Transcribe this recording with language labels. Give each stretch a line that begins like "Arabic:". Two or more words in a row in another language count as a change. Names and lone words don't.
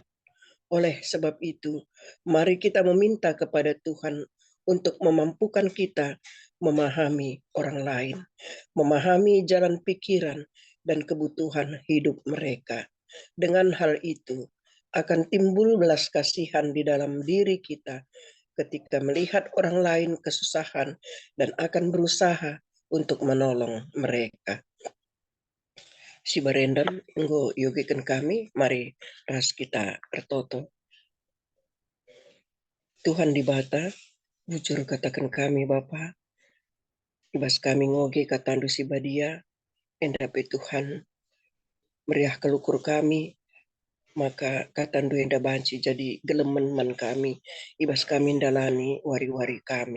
Indonesian: Oleh sebab itu, mari kita meminta kepada Tuhan untuk memampukan kita memahami orang lain, memahami jalan pikiran dan kebutuhan hidup mereka. Dengan hal itu, akan timbul belas kasihan di dalam diri kita ketika melihat orang lain kesusahan dan akan berusaha untuk menolong mereka.
Batak Karo: Si barendam enggo yogikan kami, mari ras kita bertoto. Tuhan di bata, bujur katakan kami Bapa, ibas kami ngoge katandu si badia, endape Tuhan meriah kelukur kami, maka katandu enda banci jadi gelemen man kami, ibas kami ndalani wari-wari kami.